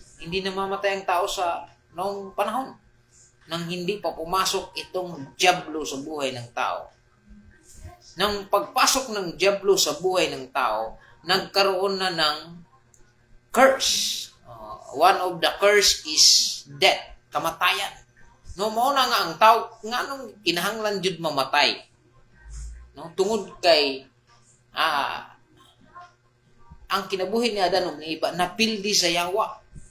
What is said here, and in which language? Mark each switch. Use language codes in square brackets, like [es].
[tl] Hindi na mamatay ang tao sa noong panahon nang hindi pa pumasok itong dyablo sa buhay ng tao. Nang pagpasok ng dyablo sa buhay ng tao, nagkaroon na ng curse. [en] One of the curse is death, kamatayan. [ceb] No, mao na nga ang tao nganong kinahanglan jud mamatay. No, tungod kay ang kinabuhi ni Adan ug ni Eva napildi sa yawa.